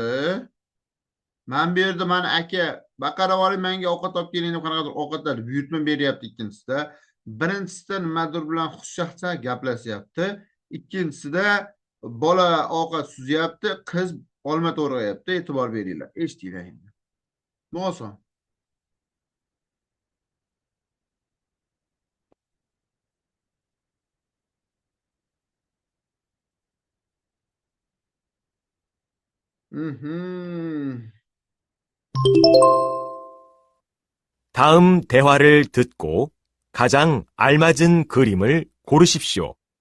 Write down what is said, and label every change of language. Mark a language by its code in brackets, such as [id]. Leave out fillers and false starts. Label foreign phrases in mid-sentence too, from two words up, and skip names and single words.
[uz] Men bu yerda mana aka, baqarib oling, menga ovqat olib keling deb qanaqadir ovqatlar buyurtma beryapti ikkinchisida. Birinchisida nimadir bilan xushchaqchaq gaplashyapti. Ikkinchisida bola ovqat suzyapti, qiz olma to'g'rayapti. E'tibor beringlar. Eshitinglar endi. Bu oson. Mhm. [ko] 다음 대화를 듣고 가장 알맞은 그림을 고르십시오.